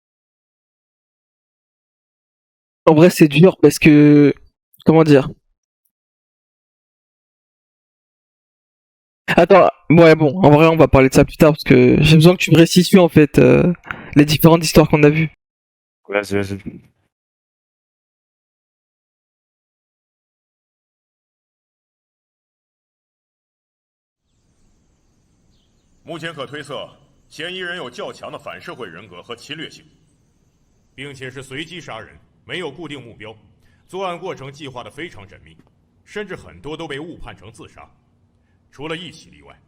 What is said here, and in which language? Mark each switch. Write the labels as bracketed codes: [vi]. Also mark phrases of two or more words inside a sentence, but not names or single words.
[fr] En vrai, c'est dur parce que. Comment dire? Attends, ouais, bon, en vrai, on va parler de ça plus tard parce que j'ai besoin que tu me restitues en fait les différentes histoires qu'on a vues. Vas-y, vas-y. [zh] 目前可推测，嫌疑人有较强的反社会人格和侵略性，并且是随机杀人，没有固定目标，作案过程计划得非常缜密，甚至很多都被误判成自杀，除了1起例外。